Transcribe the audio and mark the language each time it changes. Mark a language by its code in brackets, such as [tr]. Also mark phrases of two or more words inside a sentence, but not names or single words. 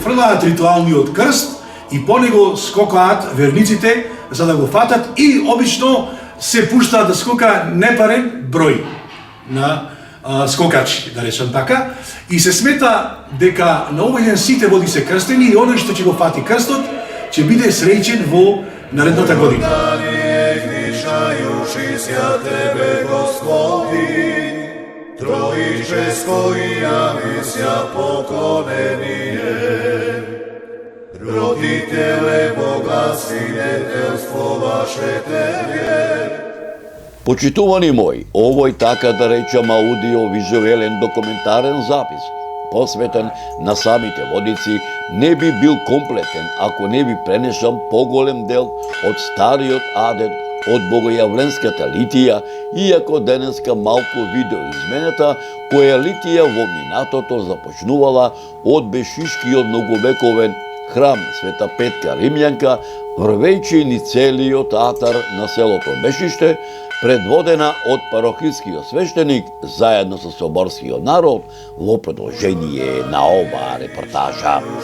[mk] фрлаат ритуалниот крст и по него скокаат верниците за да го фатат и обично се пуштаат да скока непарен број на скокачи, да речам така, и се смета дека на овој ден сите води се крстени и оној што ќе го фати крстот ќе биде среќен во наредната година. [cu] Троическо и явися поклонение, родителе Бога, свидетелство ваше тебе. [mk] Почитувани мои, овој така да речам аудио-визуелен документарен запис, посветен на самите водици, не би бил комплетен ако не би пренесам поголем дел од стариот адет од богојавленската литија, иако денеска малку видео изменета, која литија во минатото започнувала од Бешишкиот многовековен храм Света Петка Римјанка, врвејќи ни целиот атар на селото Бешиште, предводена од парохискиот свештеник заедно со соборскиот народ во продолжение на оваа репортажа.